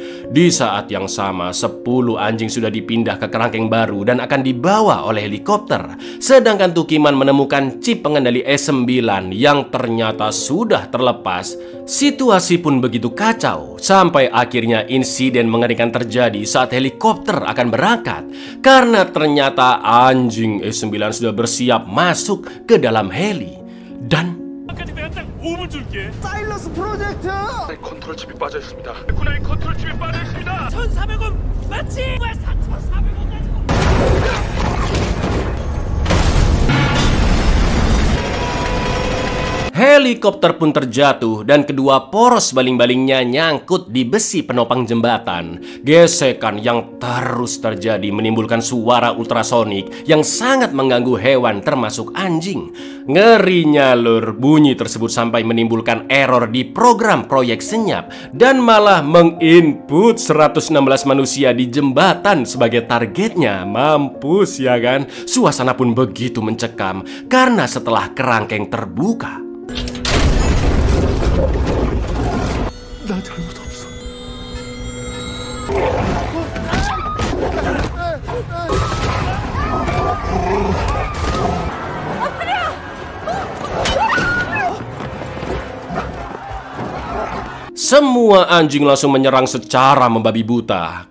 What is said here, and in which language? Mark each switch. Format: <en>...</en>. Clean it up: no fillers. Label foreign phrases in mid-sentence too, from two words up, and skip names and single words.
<id>Di saat yang sama 10 anjing sudah dipindah ke kerangkeng baru dan akan dibawa oleh helikopter, sedangkan Tukiman menemukan chip pengendali E9 yang ternyata sudah terlepas. Situasi pun begitu kacau sampai akhirnya insiden mengerikan terjadi saat helikopter akan berangkat karena ternyata anjing E9 sudah bersiap masuk ke dalam heli. Dan</id> <ko>사일러스 프로젝트! 컨트롤 칩이 빠져 있습니다. 군의 컨트롤 칩이 빠져 있습니다. 1,400원 맞지? 왜 4,400원 가지고?</ko> <id>helikopter pun terjatuh dan kedua poros baling-balingnya nyangkut di besi penopang jembatan. Gesekan yang terus terjadi menimbulkan suara ultrasonik yang sangat mengganggu hewan termasuk anjing. Ngerinya lur, bunyi tersebut sampai menimbulkan error di program Proyek Senyap dan malah menginput 116 manusia di jembatan sebagai targetnya. Mampus ya kan? Suasana pun begitu mencekam karena setelah kerangkeng terbuka,</id> <ko>나 잘못 없어.</ko> <id>semua anjing langsung menyerang secara membabi buta.</id>